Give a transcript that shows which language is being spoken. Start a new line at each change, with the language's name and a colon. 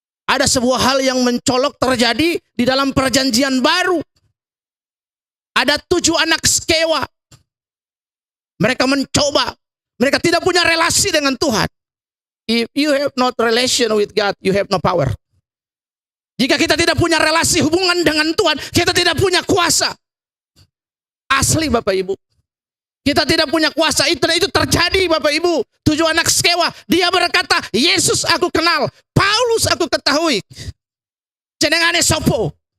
Indonesian: Ada sebuah hal yang mencolok terjadi di dalam perjanjian baru. Ada 7 anak Skewa. Mereka mencoba. Mereka tidak punya relasi dengan Tuhan.
English: If you have not relation with God, you have no power.
Indonesian: Jika kita tidak punya relasi hubungan dengan Tuhan, kita tidak punya kuasa. Asli, Bapak Ibu. Kita tidak punya kuasa. Itu terjadi, Bapak Ibu. 7 anak Skewa. Dia berkata, Yesus aku kenal. Paulus aku ketahui.
Javanese: Jenengane sopo.